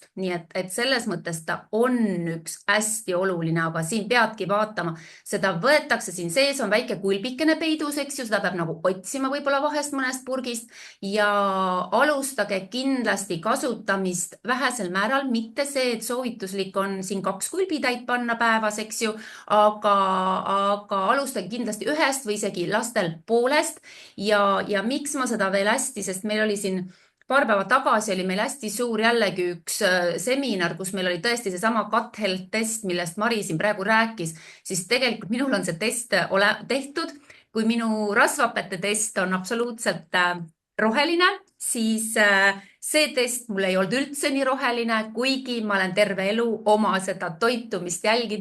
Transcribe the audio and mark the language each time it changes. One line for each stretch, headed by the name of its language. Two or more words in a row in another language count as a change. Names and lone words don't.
Estonian: Nii et selles mõttes ta on üks hästi oluline, aga siin peadki vaatama, seda võetakse, siin sees on väike kulbikene peidus, eks ju, seda peab nagu otsima võib-olla vahest mõnest purgist ja alustage kindlasti kasutamist vähesel määral, mitte see, et soovituslik on siin 2 kulbitäit panna päevas, eks ju, aga alustage kindlasti 1 või isegi lastel poolest ja miks ma seda veel hästi, sest meil oli siin paar päeva tagasi oli meil hästi suur jällegi üks seminar, kus meil oli tõesti seesama
English: gut health test,
Estonian: millest Mari siin praegu rääkis, siis tegelikult minul on see test tehtud. Kui minu rasvhapete test on absoluutselt roheline, siis see test mul ei olnud üldse nii roheline, kuigi ma olen terve elu oma seda toitumist jälginud.